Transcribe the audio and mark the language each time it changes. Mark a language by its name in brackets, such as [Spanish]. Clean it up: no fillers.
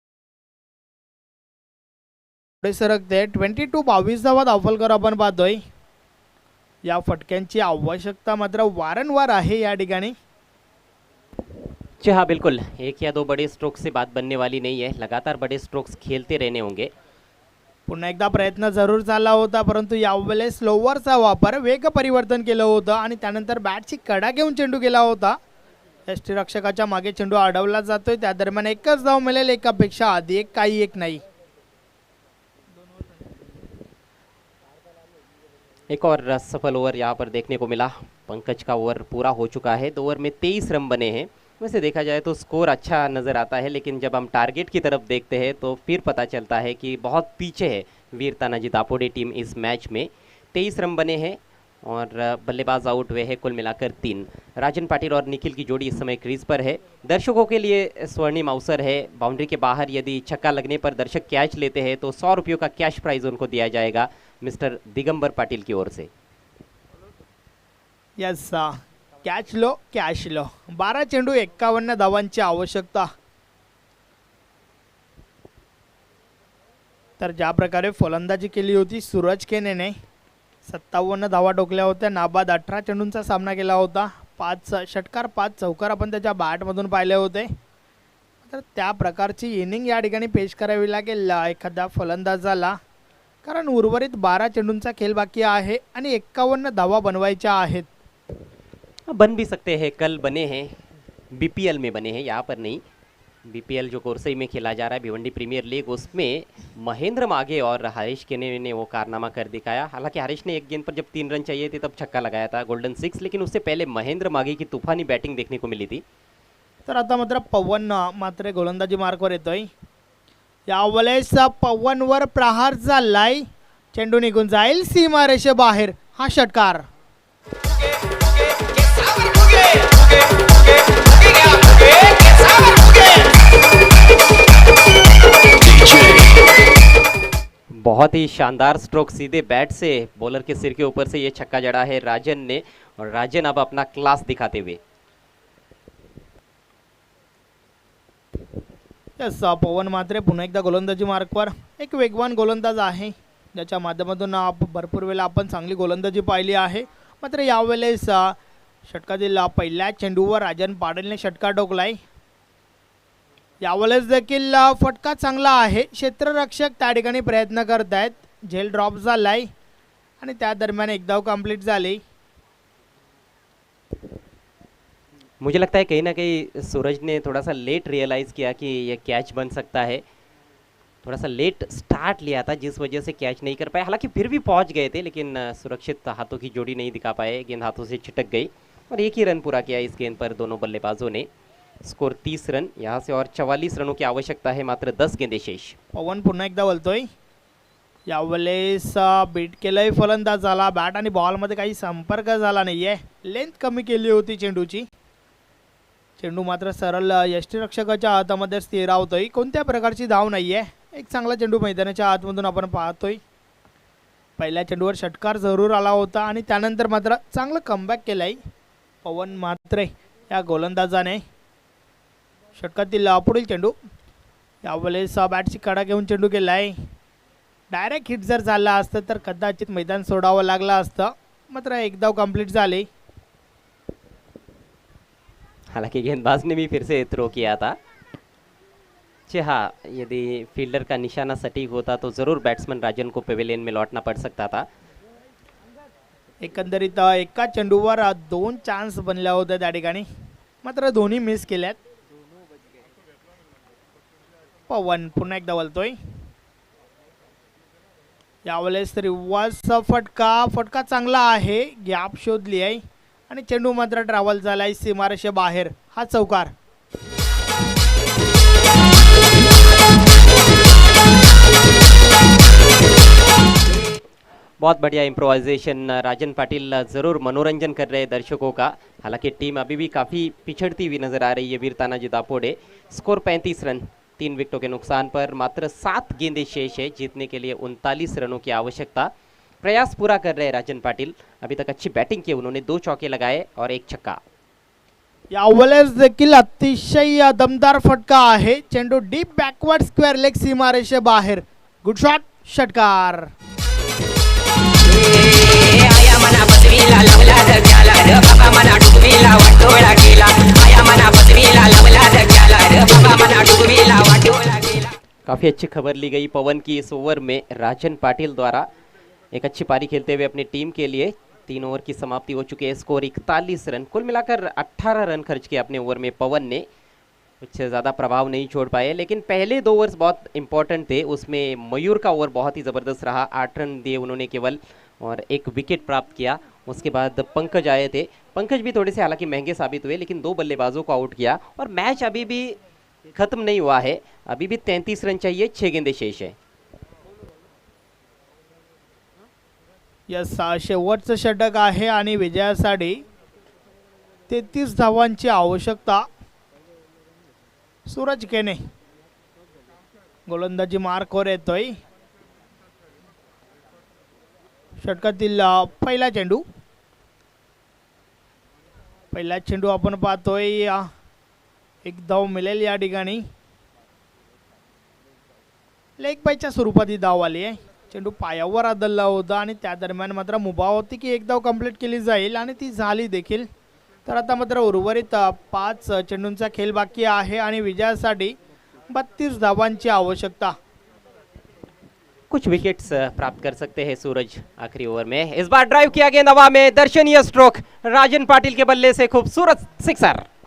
[Marathi] पुढे सरकते. 22 धावा धावफलकर आपण पाहतोय. या फटक्यांची आवश्यकता मात्र वारंवार आहे या ठिकाणी. [Hindi] जी हाँ बिल्कुल, 1 या 2 बड़े स्ट्रोक से बात बनने वाली नहीं है. लगातार बड़े स्ट्रोक्स खेलते रहने होंगे. [Marathi] पुन्हा एकदा प्रयत्न जरूर झाला होता, परंतु यावेळेस स्लोवरचा वापर वेग परिवर्तन केलं होतं आणि त्यानंतर बॅटची कडा घेऊन चेंडू गेला होता. यष्टीरक्षकाच्या मागे चेंडू अडवला जातोय. त्या दरम्यान एकच धाव मिळेल. एकापेक्षा आधी एक काही एक नाही. [Hindi] एक और सफल ओवर यहाँ पर देखने को मिला. पंकज का ओवर पूरा हो चुका है. 2 ओवर में 23 रन बने हैं. वैसे देखा जाए तो स्कोर अच्छा नज़र आता है, लेकिन जब हम टारगेट की तरफ देखते हैं तो फिर पता चलता है कि बहुत पीछे है वीर तानाजी दापोडे टीम इस मैच में. 23 रन बने हैं और बल्लेबाज आउट हुए हैं कुल मिलाकर 3। राजन पाटिल और निखिल की जोड़ी इस समय क्रीज पर है। दर्शकों के लिए स्वर्णिम अवसर है। बाउंड्री के बाहर यदि छक्का लगने पर दर्शक कैच लेते हैं तो 100 रुपयों का कैश प्राइज उनको दिया जाएगा मिस्टर दिगंबर पाटिल की ओर से। [Marathi] Yes [Hindi] कॅच लो कॅश लो [Marathi] 12 चेंडू 51 धावांची आवश्यकता। तर ज्या प्रकारे फलंदाजी केली होती सूरज केनेने 57 धावा ठोकल्या होत्या। नाबाद 18 चेंडूंचा सामना केला होता। 5 षटकार 5 चौकार आपण त्याच्या बॅटमधून पाहिले होते। तर त्या प्रकारची इनिंग या ठिकाणी पेश करावी लागेल एखाद्या फलंदाजाला, कारण उर्वरित 12 चेंडूंचा खेळ बाकी आहे आणि 51 धावा बनवायच्या आहेत। [Hindi] बन भी सकते हैं, कल बने हैं, बीपीएल में बने हैं, यहाँ पर नहीं। बीपीएल जो कोरसई में खेला जा रहा है भिवंडी प्रीमियर लीग, उसमें महेंद्र माघे और हरीश केने ने वो कारनामा कर दिखाया। हालांकि हरीश ने एक गेंद पर जब 3 रन चाहिए थे तब छक्का लगाया था गोल्डन 6, लेकिन उससे पहले महेंद्र माघे की तूफानी बैटिंग देखने को मिली थी। [Marathi] तर आता मात्र पवन मात्र गोलंदाजी मार्कवर येतोय। यावेळेस पवनवर प्रहार झालाय, चेंडू निघून जाईल सीमारेषे बाहेर। हा षटकार [Hindi] बहुत ही शानदार स्ट्रोक सीधे बैट से बॉलर के सिर के ऊपर से ये छक्का जड़ा है राजन ने, और राजन अब अपना क्लास दिखाते हुए। [Marathi] यस पवन मात्रे पुन्हा एकदा गोलंदाजी मार्कवर। एक वेगवान गोलंदाज आहे ज्याच्या माध्यमातून भरपूर वेळा आपण चांगली गोलंदाजी पाहिली आहे। मात्र यावेळेस षटकातील पहिल्या चेंडूवर राजन पाटीलने षटकार ठोकलाय। यावेळेस देखील फटका चांगला आहे। क्षेत्ररक्षक त्या ठिकाणी प्रयत्न करत आहेत। झेल ड्रॉप झालाय आणि त्या दरम्यान एक धाव कंप्लीट झाली। [Hindi] मुझे लगता है कहीं ना कहीं सूरज ने थोड़ा सा लेट रियलाइज़ किया कि ये कैच बन सकता है। थोड़ा सा लेट स्टार्ट लिया था जिस वजह से कैच नहीं कर पाए। हालांकि फिर भी पहुंच गए थे, लेकिन सुरक्षित हाथों की जोड़ी नहीं दिखा पाए, गेंद हाथों से छिटक गई और एक ही रन पूरा किया इस गेंद पर दोनों बल्लेबाजों ने। स्कोर 30 रन, यहाँ से और 44 रनों की आवश्यकता है, मात्र 10 गेंदे शेष। [Marathi] पवन पुन्हा एकदा बोलतोय। यावेळेस बीट केलंय फलंदाजाला, बॅट आणि बॉलमध्ये काही संपर्क झाला नाहीये। लेंथ कमी केली होती चेंडूची। चेंडू मात्र सरळ यष्टीरक्षकाच्या हातामध्ये स्थिरावतोय। कोणत्या प्रकारची धाव नाहीये। एक चांगला चेंडू मैदानाच्या आतमधून आपण पाहतोय। पहिल्या चेंडूवर षटकार जरूर आला होता आणि त्यानंतर मात्र चांगलं कमबॅक केलंय पवन मात्रे या गोलंदाजाने। षटकातील पुढील चेंडू, यावेळेस बॅटची कडा घेऊन चेंडू केलाय। डायरेक्ट हिट जर झाला असतं तर कदाचित मैदान सोडावं लागलं असतं, मात्र एक धाव कंप्लीट झाली। [Hindi] हालांकि गेंदबाज ने भी फिर से थ्रो किया था। जी हाँ, यदि फील्डर का निशाना सटीक होता तो ज़रूर बैट्समैन राजन को पेविलियन में लौटना पड़ सकता था। [Marathi] एकंदरीत एका चेंडूवर 2 चान्स बनल्या होत्या त्या ठिकाणी, मात्र दोन्ही मिस केल्यात। पवन पुन्हा एकदा बोलतोय। यावेळेस रिवर्स फटका चांगला आहे, गॅप शोधली आहे आणि चेंडू मात्र ट्रॅव्हल झालाय सीमारेषे बाहेर। हा चौकार। [Hindi] बहुत बढ़िया इम्प्रोवाइजेशन। राजन पाटिल ज़रूर मनोरंजन कर रहे हैं दर्शकों का। हालांकि टीम अभी भी काफ़ी पिछड़ती हुई नजर आ रही है वीर तानाजी दापोडे। स्कोर 35 रन, 3 विकेटों के नुकसान पर मात्र 7 गेंदें शेष है। जीतने के लिए 39 रनों की आवश्यकता। प्रयास पूरा कर रहे हैं राजन पाटिल। अभी तक अच्छी बैटिंग की, उन्होंने 2 चौके लगाए और 1 छक्का। [Marathi] यावेळेस देखील अतिशय दमदार फटका आहे। चेंडू डीप बॅकवर्ड स्क्वेअर लेग सीमारेषे बाहेर। [English] good shot, [Marathi] षटकार। आया मना बसवीला लावला जग्याला रे बाबा मना डुबवीला वाटोळा केला। आया मना बसवीला लावला जग्याला रे बाबा मना डुबवीला वाटोळा केला। [Hindi] काफ़ी अच्छी खबर ली गई पवन की इस ओवर में। राजन पाटिल द्वारा एक अच्छी पारी खेलते हुए अपनी टीम के लिए 3 ओवर की समाप्ति हो चुकी है। स्कोर 41 रन, कुल मिलाकर 18 रन खर्च किए अपने ओवर में पवन ने। कुछ ज़्यादा प्रभाव नहीं छोड़ पाए, लेकिन पहले 2 ओवर्स बहुत इंपॉर्टेंट थे। उसमें मयूर का ओवर बहुत ही ज़बरदस्त रहा। 8 रन दिए उन्होंने केवल और 1 विकेट प्राप्त किया। उसके बाद पंकज आए थे। पंकज भी थोड़े से हालांकि महंगे साबित हुए, लेकिन 2 बल्लेबाजों को आउट किया और मैच अभी भी ख़त्म नहीं हुआ है। अभी भी 33 रन चाहिए, 6 गेंदें शेष है। [Marathi] यस शेवटचं षटक आहे आणि विजयासाठी 33 धावांची आवश्यकता. सूरज केने गोलंदाजी मार्कवर येतोय. षटकातील पहिला चेंडू आपण पाहतोय. एक धाव मिळेल या ठिकाणी. लेग बायच्या स्वरूपात ही धाव आली आहे. चेंडू पायावर आदळला होता आणि त्या दरम्यान मात्र मुभा होती की एक धाव कंप्लीट केली जाईल आणि ती झाली देखील. तर आता मात्र उर्वरित 5 चेंडूंचा खेळ बाकी आहे आणि विजयासाठी 32 धावांची आवश्यकता. [Hindi] कुछ विकेट्स प्राप्त कर सकते हैं सूरज आखिरी ओवर में. इस बार ड्राइव किया गेंद हवा में, दर्शनीय स्ट्रोक राजन पाटिल के बल्ले से खूबसूरत सिक्सर.